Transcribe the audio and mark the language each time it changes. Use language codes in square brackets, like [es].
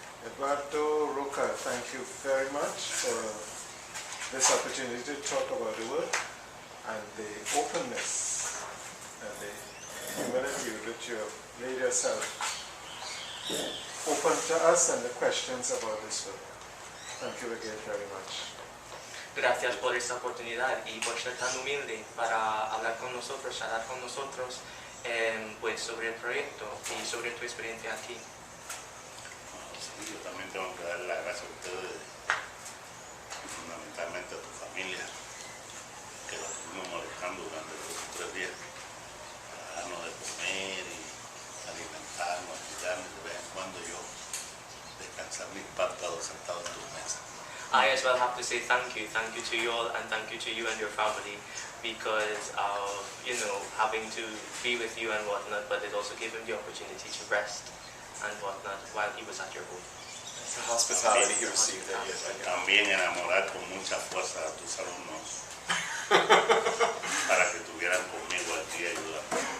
[en] Eduardo Roca, thank you very much for this opportunity to talk about the work and the openness and the humility with which you have made yourself open to us and the questions about this work. Thank you again very much. [es] Gracias por esta oportunidad y por ser tan humilde para hablar con nosotros, charlar con nosotros pues sobre el proyecto y sobre tu experiencia aquí. Sí, yo también tengo que darle las gracias a ustedes y fundamentalmente a tu familia, que la estuvimos molestando durante 2 o 3 días para darnos de comer y alimentarnos, ayudarnos de vez en cuando yo descansar mis párpados sentado en tu mesa. [en] I as well have to say thank you to you all, and thank you to you and your family, because of, you know, having to be with you and whatnot, but it also gave him the opportunity to rest and whatnot while he was at your home. The hospitality he received there. Yes, [es] También enamorar con mucha fuerza a tus alumnos para que estuvieran conmigo aquí ayudando.